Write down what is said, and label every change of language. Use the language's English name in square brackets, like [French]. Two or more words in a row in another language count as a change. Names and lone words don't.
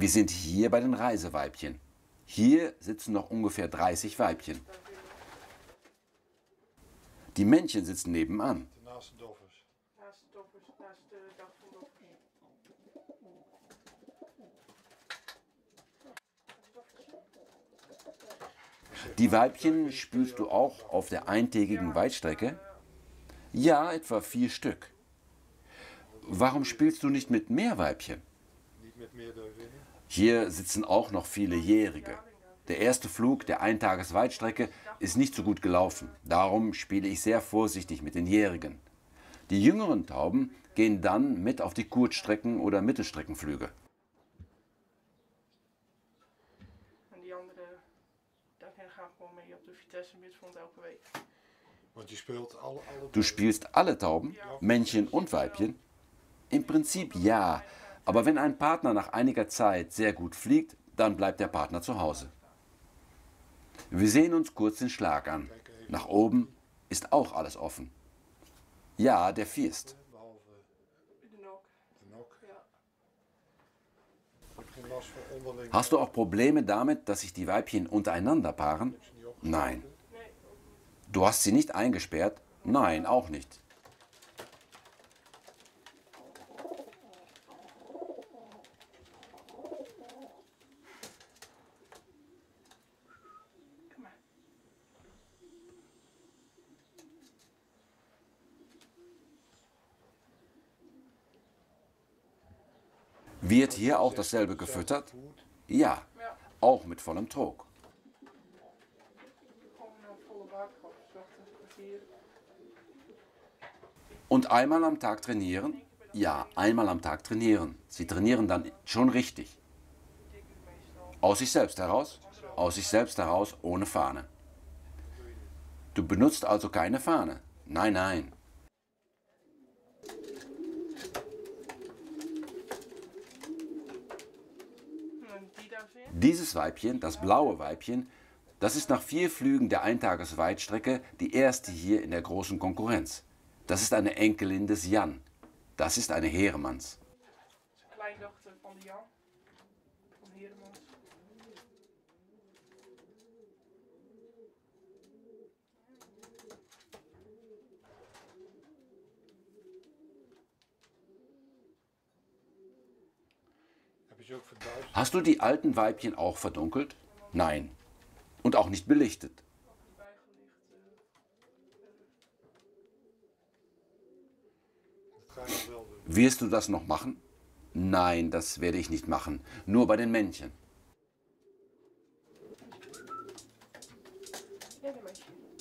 [German] Wir sind hier bei den Reiseweibchen. Hier sitzen noch ungefähr 30 Weibchen. Die Männchen sitzen nebenan. [Dutch] Naast de doffers. Naast de doffers, naast de dag van doffers. [German] Die Weibchen spülst du auch auf der eintägigen Weitstrecke? Ja, etwa 4 Stück. Warum spielst du nicht mit mehr Weibchen? [Dutch] Niet met meerdere winnen. [German] Hier sitzen auch noch viele Jährige. Der erste Flug der Eintages-Weitstrecke ist nicht so gut gelaufen. Darum spiele ich sehr vorsichtig mit den Jährigen. Die jüngeren Tauben gehen dann mit auf die Kurzstrecken- oder Mittelstreckenflüge. [Dutch] En die andere, daar gaan gewoon mee op de Vitesse Midfront elke week. Want je speelt alle [German] Du spielst alle Tauben, Männchen und Weibchen? Im Prinzip ja, aber wenn ein Partner nach einiger Zeit sehr gut fliegt, dann bleibt der Partner zu Hause. Wir sehen uns kurz den Schlag an. Nach oben ist auch alles offen. Ja, der First. [Dutch] behalve De nok. de nok. Ja. Je hebt geen last van onderling. [German] Hast du auch Probleme damit, dass sich die Weibchen untereinander paaren? Nein. [Dutch] Nee, [German] Du hast sie nicht eingesperrt? Nein, auch nicht. [Dutch] kom maar. [German] Wird hier auch dasselbe gefüttert? [Dutch] Goed. [German] Ja, Ja, auch mit vollem Trog. [Dutch] gewoon een volle bak, gewoon 's ochtends, kwartier. [German] Und einmal am Tag trainieren? Ja, einmal am Tag trainieren. Sie trainieren dann schon richtig. Aus sich selbst heraus? Aus sich selbst heraus ohne Fahne. Du benutzt also keine Fahne? Nein, nein. [Dutch] En die daar zit. [German] Dieses Weibchen, das blaue Weibchen, das ist nach 4 Flügen der Eintages-Weitstrecke die erste hier in der großen Konkurrenz. Das ist eine Enkelin des Jan. Das ist eine Heeremanns. [Dutch] Dat is een kleindochter van de Jan. Van Heremans. Heb je ze ook verduisterd? [German] Hast du die alten Weibchen auch verdunkelt? Nein. Und auch nicht belichtet. [Dutch] Die bijgelicht. Dat ga je nog wel doen. [German] Wirst du das noch machen? Nein, das werde ich nicht machen. Nur bei den Männchen. [Dutch] Ja, de meisje.